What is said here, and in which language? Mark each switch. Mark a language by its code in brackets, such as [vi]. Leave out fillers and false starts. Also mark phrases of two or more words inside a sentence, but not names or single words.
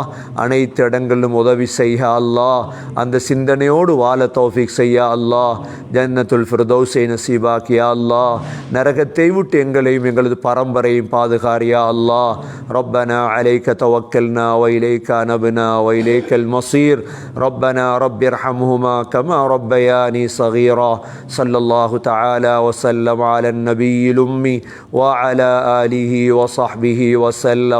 [ta] அனைத்து இடங்களிலும் உதவி செய்ய அல்லாஹ், அந்த சிந்தனையோடு வாழ தௌஃபீக் செய்ய அல்லாஹ். ஜன்னத்துல் ஃபிர்தௌஸை நசீபாக்கி [ar] يا الله. [ta] நரகத்தை விட்டு எங்களையும் எங்களது பரம்பரையும் பாதுகாரியா அல்லாஹ். [ar] ربنا عليك توكلنا وإليك أنبنا وإليك المصير. ربنا رب ارحمهما كما ربياني صغيرا. صلى الله تعالى وسلم على النبي الأمي وعلى آله وصحبه وسلم.